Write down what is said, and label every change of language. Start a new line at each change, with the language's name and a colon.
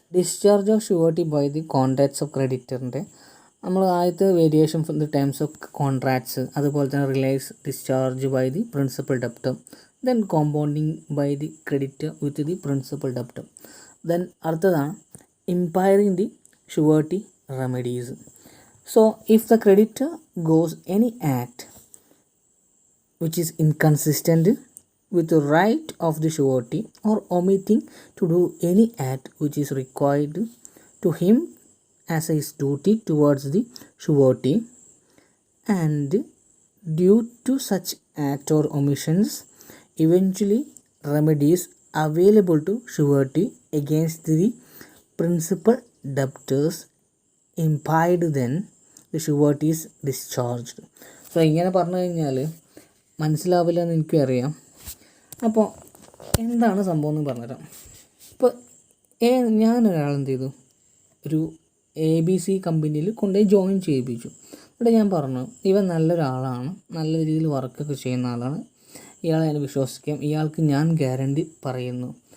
English: discharge of surety by the contracts of ക്രെഡിറ്ററിൻ്റെ
Malayalam: നമ്മൾ ആദ്യത്തെ
English: Variation from the terms of contracts, അതുപോലെ തന്നെ release discharge by the principal debtor, then compounding by the creditor with the principal debtor. Then
Malayalam: അടുത്തതാണ്
English: Impairing the surety remedies. So if the creditor goes any act which is inconsistent with the right of the surety or omitting to do any act which is required to him as his duty towards the surety, and due to such act or omissions eventually remedies available to surety against the principal debtors impired, then the surety is discharged.
Malayalam: So ഇങ്ങനെ പറഞ്ഞു കഴിഞ്ഞാൽ മനസ്സിലാവില്ല എന്ന് എനിക്കും അറിയാം. അപ്പോൾ എന്താണ് സംഭവം എന്ന് പറഞ്ഞുതരാം. ഇപ്പോൾ ഞാനൊരാൾ എന്ത് ചെയ്തു, ഒരു ABC കമ്പനിയിൽ കൊണ്ടുപോയി ജോയിൻ ചെയ്യിപ്പിച്ചു. ഇവിടെ ഞാൻ പറഞ്ഞു ഇവൻ നല്ലൊരാളാണ്, നല്ല രീതിയിൽ വർക്കൊക്കെ ചെയ്യുന്ന ആളാണ്, ഇയാളെ ഞാൻ വിശ്വസിക്കാം, ഇയാൾക്ക് ഞാൻ ഗ്യാരണ്ടി പറയുന്നു.